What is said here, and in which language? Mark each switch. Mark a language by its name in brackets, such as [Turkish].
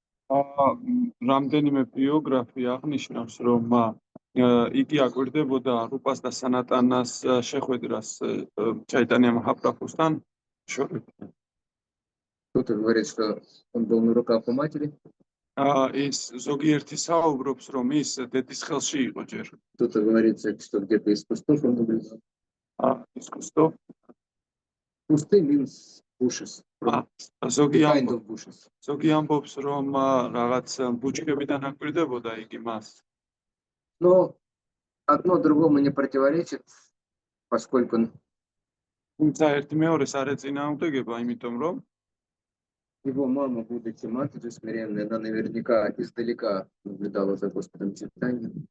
[Georgian] რამდენიმე ბიოგრაფია აღნიშნავს, რომ იგი აკვირდებოდა რუპას და სანატანას შეხვედრას ჩაიტანია მაჰაპრაბჰუსთან შორის. [Russian] Кто-то говорит, что он был на руках у матери. [Georgian] ის ზოგიერთი საუბრობს, რომ ის დედის ხელში იყო ჯერ. [Russian] Кто-то говорит, что где-то из кустов он наблюдал. Из кустов? [English] Кусты means bushes. [Georgian] ზოგი ამბობს, რომ რაღაც ბუჩქებიდან აკვირდებოდა იგი მას. [Russian] Но одно другому не противоречит, поскольку [Georgian] თუმცა ერთი მეორეს არ ეწინააღმდეგება, იმიტომ რომ [Russian] его мама, будучи матерью смиренной, она наверняка издалека наблюдала за Господом Чайтаньей.